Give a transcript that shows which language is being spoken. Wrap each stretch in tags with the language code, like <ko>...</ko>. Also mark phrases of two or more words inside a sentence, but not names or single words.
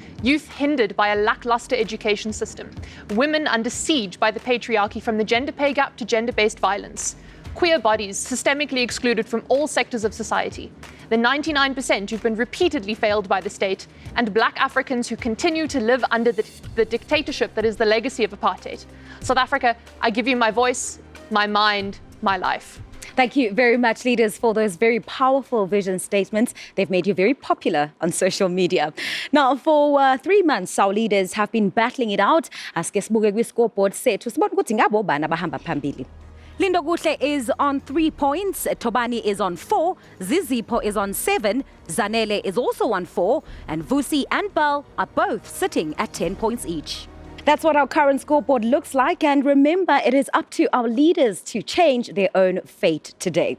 <en>youth hindered by a lackluster education system, women under siege by the patriarchy from the gender pay gap to gender-based violence, queer bodies systemically excluded from all sectors of society, the 99% who've been repeatedly failed by the state, and black Africans who continue to live under the dictatorship that is the legacy of apartheid. South Africa, I give you my voice, my mind, my life. Thank you very much, leaders, for those very powerful vision statements. They've made you very popular on social media. Now, for 3 months, our leaders have been battling it out.</en> <xh>As Kesbuke kwi-scoreboard sethu sibona ukuthi ngabo bani abahamba phambili.</xh> <en>Lindo Kuhle is on 3 points, Tobani is on 4, Zizipo is on 7, Zanele is also on 4, and Vusi and Bell are both sitting at 10 points each. That's what our current scoreboard looks like, and remember, it is up to our leaders to change their own fate today.</en>